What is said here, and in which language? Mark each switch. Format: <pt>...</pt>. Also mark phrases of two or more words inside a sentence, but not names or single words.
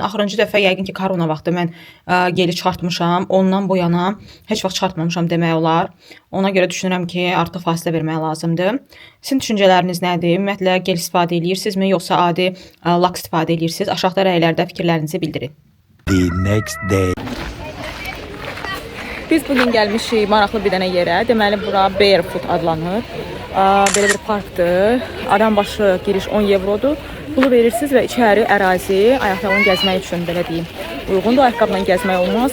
<az>Axırıncı dəfə yəqin ki, korona vaxtı mən geli çıxartmışam. Ondan bu yana heç vaxt çıxartmamışam demək olar. Ona görə düşünürəm ki, artıq fasilə vermək lazımdır. Sizin düşüncələriniz nədir? Ümumiyyətlə gel istifadə edirsinizmi, yoxsa adi lak istifadə edirsiniz? Aşağıda rəylərdə fikirlərinizi bildirin.</az> <en>The next day.</en> <az>Biz bugün gəlmişik maraqlı bir dənə yerə. Deməli, bura Barefoot adlanır. Belə bir parkdır. Adam başı giriş 10 evrodur. Pulu verirsiniz və içəri ərazi ayaqyalın gəzmək üçün belə deyim. Uyğundur, ayaqqabla gəzmək olmaz.</az>